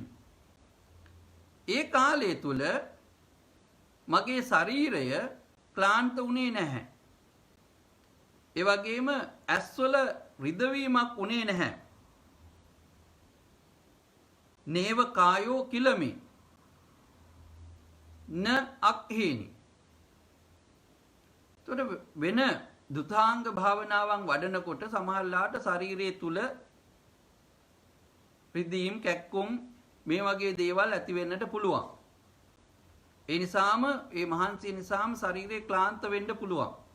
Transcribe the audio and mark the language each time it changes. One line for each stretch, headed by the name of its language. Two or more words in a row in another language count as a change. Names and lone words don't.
Sinhala: ඒ කාලය තුල මගේ ශරීරය ක්ලාන්ත වුණේ නැහැ. ඒ වගේම ඇස්වල රිදවීමක් වුණේ නැහැ.
Pali: නේව කායෝ කිලමි න අක්හේනි.
Sinhala: එතකොට වෙන දුතාංග භාවනාවන් වඩනකොට සමහරලාට ශරීරයේ තුල රිදීම් කැක්කුම් මේ වගේ දේවල් ඇති වෙන්නට පුළුවන්. ඒ නිසාම ඒ මහන්සිය නිසාම ශරීරය ක්ලාන්ත වෙන්න පුළුවන්.